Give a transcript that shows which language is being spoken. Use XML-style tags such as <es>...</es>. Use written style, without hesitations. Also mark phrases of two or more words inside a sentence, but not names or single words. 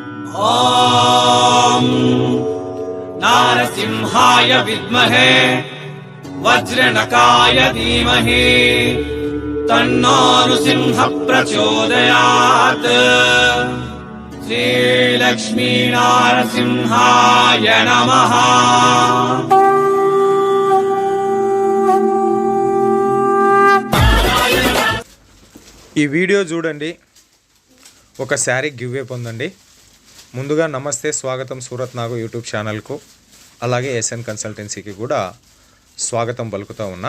<sa>ॐ नारसिंहाय विद्महे वज्रनकाय धीमहि तन्नो नृसिंहः प्रचोदयात्। श्रीलक्ष्मी नारसिंहाय नमः।</sa> <te>ఈ వీడియో చూడండి, ఒక</te> <en>saree giveaway</en> <te>పొందండి. ముందుగా నమస్తే, స్వాగతం సూరత్ నాగు యూట్యూబ్ ఛానల్కు, అలాగే ఎస్ఎన్ కన్సల్టెన్సీకి కూడా స్వాగతం పలుకుతూ ఉన్నా.</te>